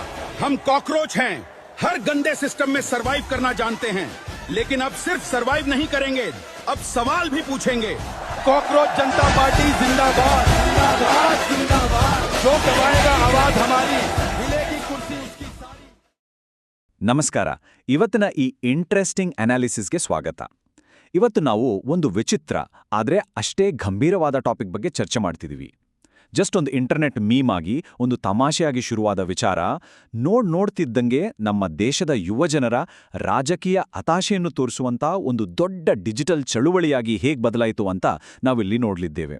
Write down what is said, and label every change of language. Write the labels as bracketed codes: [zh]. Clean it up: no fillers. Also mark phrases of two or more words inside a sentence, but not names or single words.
[hi] हम कॉकरोच हैं, हर गंदे सिस्टम में सरवाइव करना जानते हैं, लेकिन अब सिर्फ सरवाइव नहीं करेंगे, अब सवाल भी पूछेंगे। कॉकरोच जनता पार्टी जिंदाबाद, जिंदाबाद, जिंदाबाद। जो दबाएगा आवाज हमारी, मिलेगी कुर्सी उसकी सारी। [kn] ನಮಸ್ಕಾರ. ಇವತ್ತಿನ ಈ [en] interesting analysisಗೆ [kn] ಸ್ವಾಗತ. ಇವತ್ತು ನಾವು ಒಂದು ವಿಚಿತ್ರ ಆದರೆ ಅಷ್ಟೇ ಗಂಭೀರವಾದ ಟಾಪಿಕ್ ಬಗ್ಗೆ ಚರ್ಚೆ ಮಾಡ್ತಿದ್ದೀವಿ. ಜಸ್ಟ್ ಒಂದು [en] internet meme [kn] ಆಗಿ, ಒಂದು ತಮಾಷೆಯಾಗಿ ಶುರುವಾದ ವಿಚಾರ ನೋಡ್ತಿದ್ದಂಗೆ ನಮ್ಮ ದೇಶದ ಯುವಜನರ ರಾಜಕೀಯ ಹತಾಶೆಯನ್ನು ತೋರಿಸುವಂಥ ಒಂದು ದೊಡ್ಡ ಡಿಜಿಟಲ್ ಚಳುವಳಿಯಾಗಿ ಹೇಗೆ ಬದಲಾಯಿತು ಅಂತ ನಾವಿಲ್ಲಿ ನೋಡಲಿದ್ದೇವೆ.